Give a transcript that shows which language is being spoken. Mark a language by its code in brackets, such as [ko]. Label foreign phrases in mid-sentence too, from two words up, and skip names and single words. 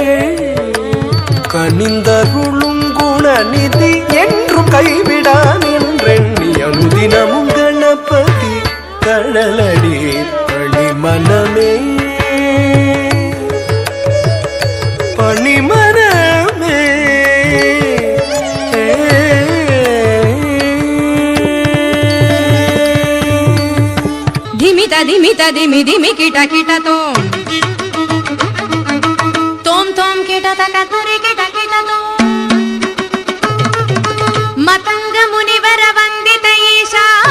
[ta] கனிந்தருளும் குணநிதி என்றும் கைவிடான் என்றெண்ணியனுதினமும் கணபதி கடலடி பணிமனமே பணிமனமே धिमिता धिमिता धिमि धिमि किटा किटा तोम तोम तोम किटा तका तरे किटा किटा तोम [sa] मतंग मुनिवर वंदित ईशा